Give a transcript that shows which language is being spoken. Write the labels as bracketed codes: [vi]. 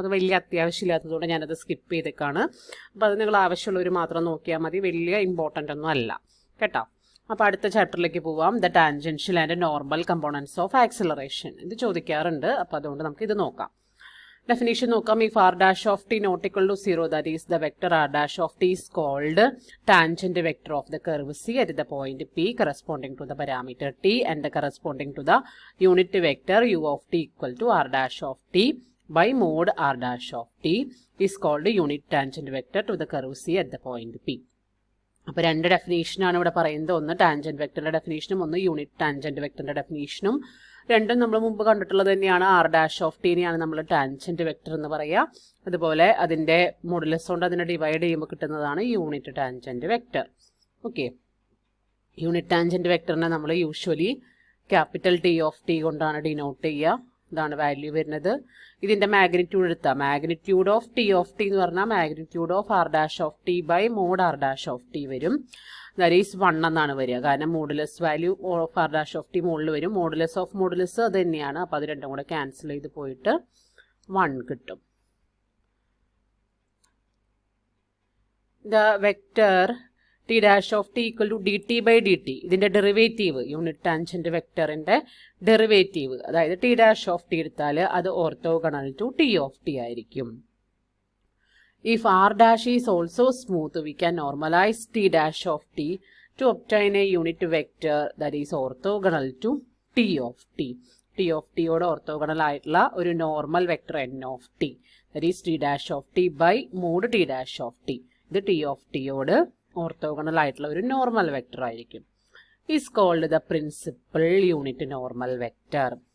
[ml] അത് വലിയ അത്യാവശ്യമില്ലാത്തതുകൊണ്ട് ഞാനത് സ്കിപ്പ് ചെയ്തേക്കാണ്. അപ്പോൾ അത് നിങ്ങൾ ആവശ്യമുള്ളവർ മാത്രം നോക്കിയാൽ മതി, വലിയ ഇമ്പോർട്ടൻ്റ് ഒന്നും അല്ല കേട്ടോ. അപ്പോൾ അടുത്ത ചാപ്റ്ററിലേക്ക് പോവാം. [en] The tangential and normal components of acceleration. [ml] ഇത് ചോദിക്കാറുണ്ട്, അപ്പോൾ അതുകൊണ്ട് നമുക്ക് ഇത് നോക്കാം. Definition നോക്കാം. [en] If r dash of t not equal to 0, that is the vector r dash of t is called tangent vector of the curve C at the point P corresponding to the parameter t and corresponding to the unit vector u of t equal to r dash of t by mod r dash of t is called unit tangent vector to the curve C at the point P. [ml] അപ്പോൾ രണ്ട് ഡെഫിനേഷനാണ് ഇവിടെ പറയുന്നത്. ഒന്ന് tangent വെക്ടറിന്റെ ഡെഫിനേഷനും ഒന്ന് unit tangent വെക്ടറിന്റെ ഡെഫിനേഷനും. രണ്ടും നമ്മൾ മുമ്പ് കണ്ടിട്ടുള്ളത് തന്നെയാണ്. ആർ ഡാഷ് ഓഫ് ടീനെയാണ് നമ്മൾ ടാൻജന്റ് വെക്ടർ എന്ന് പറയുക. അതുപോലെ അതിന്റെ മോഡുലസ് കൊണ്ട് അതിനെ ഡിവൈഡ് ചെയ്യുമ്പോൾ കിട്ടുന്നതാണ് unit tangent vector. Okay, unit tangent വെക്ടറിനെ നമ്മൾ usually capital T of T കൊണ്ടാണ് ഡിനോട്ട് ചെയ്യുക. ഇതാണ് വാല്യൂ വരുന്നത്. ഇതിന്റെ മാഗ്നിറ്റ്യൂഡ് എടുത്താൽ മാഗ്നിറ്റ്യൂഡ് ഓഫ് ടി എന്ന് പറഞ്ഞാൽ magnitude of R dash of T by mode R dash of T വരും. [en] that is [ml] 1 എന്നാണ് വരിക. കാരണം modulus value of R dash of T മുകളിൽ വരും. മോഡുലസ് ഓഫ് മോഡുലസ് അത് തന്നെയാണ്. അപ്പോൾ അത് രണ്ടും കൂടെ ക്യാൻസൽ ചെയ്ത് പോയിട്ട് 1 കിട്ടും. [en] The vector t dash of t equal to d t by d t. [ml] ഇതിന്റെ ഡെറിവേറ്റീവ്, യൂണിറ്റ് ടാൻജന്റ് വെക്ടറിന്റെ ഡെറിവേറ്റീവ്, അതായത് ടി ഡാഷ് ഓഫ് ടി എടുത്താൽ അത് orthogonal to T of T ആയിരിക്കും. [en] If r dash is also smooth, we can normalize t dash of t to obtain a unit vector that is orthogonal to t of t. [ml] t of t യോട് orthogonal ആയിട്ടുള്ള ഒരു normal vector n of t, [en] that is t dash of t [ml] by mod t dash of t. ഇത് t of t യോട് orthogonal ആയിട്ടുള്ള ഒരു normal vector ആയിരിക്കും. [en] is called the principal unit normal vector.